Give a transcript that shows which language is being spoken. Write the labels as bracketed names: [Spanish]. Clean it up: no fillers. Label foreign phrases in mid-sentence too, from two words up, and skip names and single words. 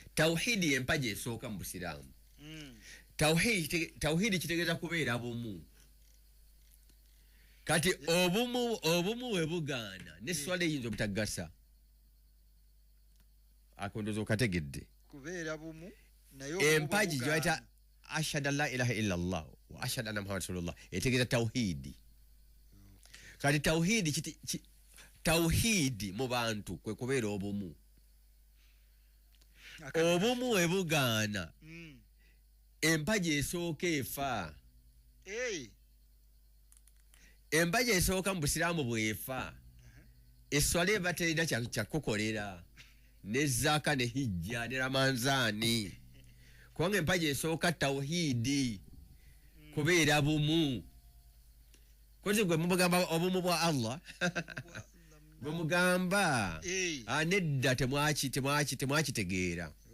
[Ganda] tawhidi yempaji esooka mu busiraamu tawhidi kitegeeza kubeera bumu kati obumu we bugaana n'eswala eyinza obutagasa akondoza okategedde kubeera bumu naye empaji gyoyita [Arabic] أشهد أن لا إله إلا الله وأشهد أن محمد رسول الله [Ganda] etegeeza tawhidi kati tawhidi mu bantu kwe kubeera obumu obumu we bugaana empaji esooka efa empaji esooka mu busiraamu bwefa eswala eba terina kyakukolera ne zaaka ne hijja ne ramanzaani kubanga empaji esooka tawhidi kubeera bumu kozi gwe mubagamba obumu bwa allah bwe mugamba nedda temwakitegeera